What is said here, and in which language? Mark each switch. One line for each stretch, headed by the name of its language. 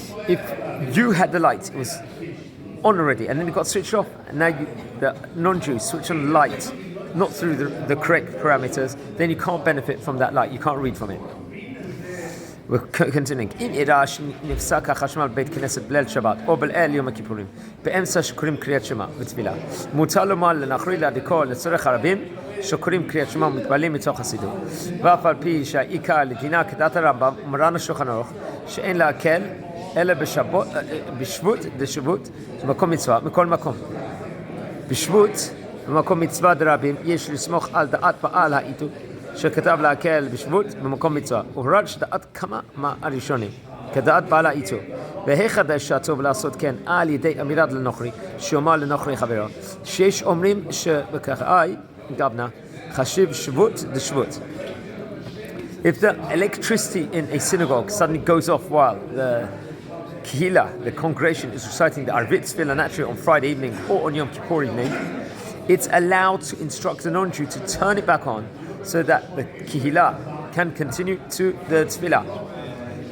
English: If you had the light, it was on already, and then it got switched off, and now the non-Jews switch on the light, not through the correct parameters, then you can't benefit from that light. You can't read from it. We're continuing.
Hebrew: אם אירע שנפסק החשמל בבית כנסת בליל שבת או בליל יום הכיפורים באמצע שקוראים קריאת שמע ותפילה, מותר לומר לנוכרי להדליקו לצורך הרבים שקוראים קריאת שמע ומתפללים מתוך הסידור. ואף על פי שהעיקר לדינה כדעת הרמב"ם ומרן השולחן ערוך שאין להקל אלא בשבות דשבות במקום מצווה מכל מקום. בשבות במקום מצווה דרבים יש לסמוך על דעת בעל העיתות שכתב להקל בשבות במקום מצווה, ובלבד שדעת כמה מהראשונים, כדעת בעל העיתור, והחדש שהטוב לעשות כן על ידי אמירת לנוכרי, שאומר לנוכרי חברו, שיש אומרים שבכך גבנה, חשיב שבות דשבות.
English: If the electricity in a synagogue suddenly goes off while the Kehillah, the congregation, is reciting the Arvit Tefillah naturally on Friday evening or on Yom Kippur evening, it's allowed to instruct the non-Jew to turn it back on so that the Kehillah can continue to the Tefillah.